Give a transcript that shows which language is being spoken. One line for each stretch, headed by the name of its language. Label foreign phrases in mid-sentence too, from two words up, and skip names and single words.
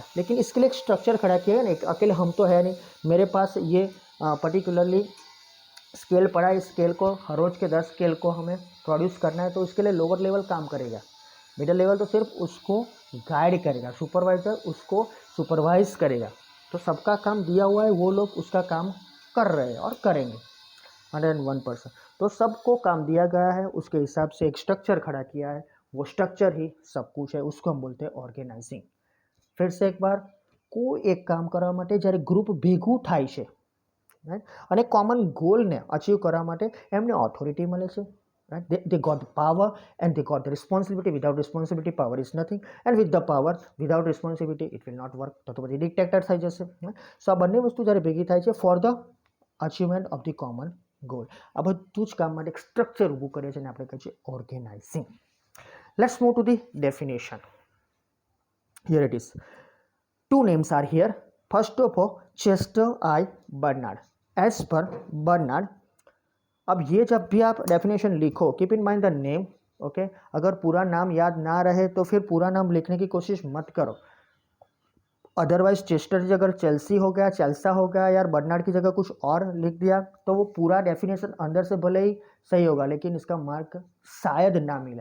Hindi: लेकिन इसके लिए एक स्ट्रक्चर खड़ा किया है ना, अकेले हम तो है नहीं, मेरे पास ये
English: particularly scale
Hindi: पड़ा है, इस स्केल को हर रोज़ के 10 स्केल को हमें प्रोड्यूस करना है, तो इसके लिए
English: lower level
Hindi: काम करेगा,
English: middle level
Hindi: तो सिर्फ उसको गाइड करेगा, सुपरवाइजर उसको सुपरवाइज करेगा। तो सबका काम दिया हुआ है, वो लोग उसका काम कर रहे हैं और करेंगे 101%। तो सबको काम दिया गया है, उसके हिसाब से एक स्ट्रक्चर खड़ा किया है, वो स्ट्रक्चर ही सब कुछ है, उसको हम बोलते हैं ऑर्गेनाइजिंग। फिर से एक बार,
Gujarati: કોઈ એક કામ કરવા માટે જ્યારે ગ્રુપ ભેગું થાય છે, રાઈટ, અને
English: common goalને achieve
Gujarati: કરવા માટે એમને ઓથોરિટી મળે છે,
English: right, they got the power and they got the responsibility. Without responsibility power is nothing, and with the power without responsibility it will not work.
Gujarati: તો પછી ડિક્ટેટર થઈ જશે. સો આ બંને વસ્તુ જ્યારે ભેગી થાય છે
English: for the achievement of the common goal,
Gujarati: આ બધું જ કામ માટે એક સ્ટ્રક્ચર ઊભું કરે છે અને આપણે કહીએ છીએ ઓર્ગેનાઇઝિંગ.
English: Let's move to the definition. Here it is. Two names are here. First of all, Chester I. Bernard. As per Bernard.
Hindi: अब ये जब भी आप डेफिनेशन लिखो,
English: keep in mind the name, okay.
Hindi: अगर पूरा नाम याद ना रहे तो फिर पूरा नाम लिखने की कोशिश मत करो। अदरवाइज चेस्टर की जगह चेल्सी हो गया, चेल्सा हो गया, यार बर्नार्ड की जगह कुछ और लिख दिया तो वो पूरा डेफिनेशन अंदर से भले ही सही होगा लेकिन इसका मार्क शायद ना मिले।